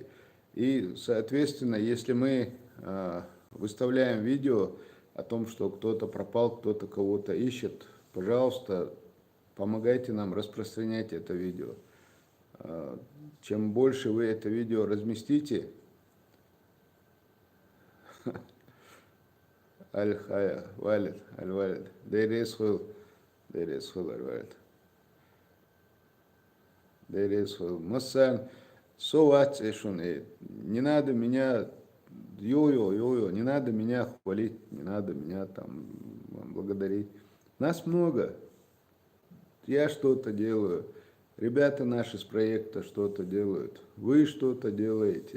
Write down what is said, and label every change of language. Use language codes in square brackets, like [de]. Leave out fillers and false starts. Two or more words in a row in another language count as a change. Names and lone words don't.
[ru] И, соответственно, если мы выставляем видео о том, что кто-то пропал, кто-то кого-то ищет, пожалуйста, помогайте нам распространять это видео. Чем больше вы это видео разместите, Аль-Хая, Валид, Аль-Валид, Дейресхул, Аль-Валид, Дейресхул, Массан, Соват, не надо меня йо-йо, не надо меня хвалить, не надо меня там благодарить. Нас много. Я что-то делаю, ребята наши с проекта что-то делают, вы что-то делаете.